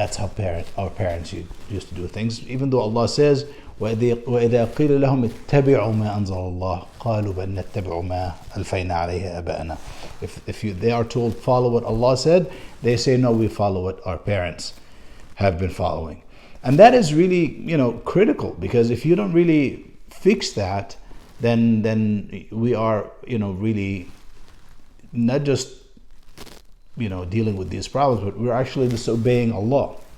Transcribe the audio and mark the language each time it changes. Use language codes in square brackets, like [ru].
[en] That's how our parents used to do things. Even though Allah says, [ar] وَإِذَا قِيلَ لَهُمْ اتَّبِعُوا مَا أَنزَلَ اللَّهُ قَالُوا بَلْ نَتَّبِعُ مَا أَلْفَيْنَا عَلَيْهِ آبَاءَنَا. [en] If they are told follow what Allah said, they say no, we follow what our parents have been following. And that is really critical, because if you don't really fix that, then we are really not just dealing with these problems, but we're actually disobeying Allah.